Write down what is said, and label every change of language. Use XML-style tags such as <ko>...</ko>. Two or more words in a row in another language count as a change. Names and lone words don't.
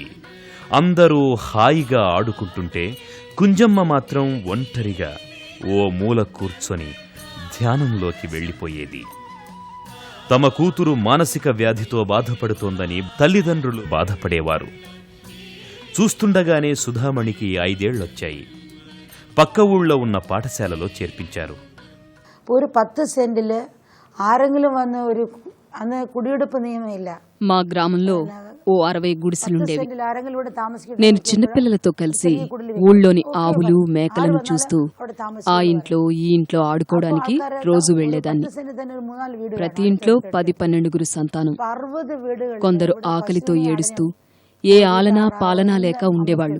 <te>అందరూ హాయిగా ఆడుకుంటుంటే కుంజమ్మ మాత్రం ఒంటరిగా ఓ మూల కూర్చొని ధ్యానంలోకి వెళ్లిపోయేది. తమ కూతురు మానసిక వ్యాధితో బాధపడుతోందని తల్లిదండ్రులు బాధపడేవారు. చూస్తుండగానే సుధామణికి 5 ఏళ్లొచ్చాయి. పక్క ఊళ్ళో ఉన్న పాఠశాలలో చేర్పించారు.</te> <ml>ഒരു 10 സെന്റില് ആരെങ്കിലും വന്ന് ഒരു അന്ന് കുടിയെടുപ്പ് നിയമമില്ല.</ml> <te>మా గ్రామంలో ఓ 60 గుడిసెలుండేవి. నేను చిన్నపిల్లలతో కలిసి ఊళ్ళోని ఆవులు మేకలను చూస్తూ ఆ ఇంట్లో ఈ ఇంట్లో ఆడుకోవడానికి రోజు వెళ్లేదాన్ని. ప్రతి ఇంట్లో 10-12 సంతానం. కొందరు ఆకలితో ఏడుస్తూ ఏ ఆలనా పాలనా లేక ఉండేవాళ్లు.</te>